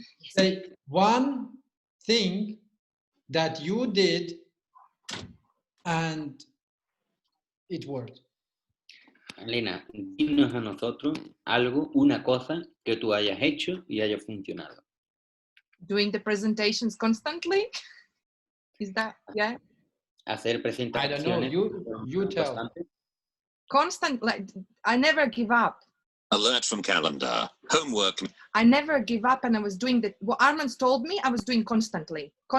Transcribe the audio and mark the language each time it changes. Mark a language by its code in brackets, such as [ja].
[en] Say one thing that you did and it worked. [es] Elena, dinos a nosotros algo, una cosa que tú hayas hecho y haya funcionado. [en] Doing the presentations constantly? Is that, yeah? [es] Hacer presentaciones. [en] I don't know, you tell. Constant, like, I never give up. Alert from calendar. Homework. I never give up, and I was doing what Armand told me, I was doing constantly.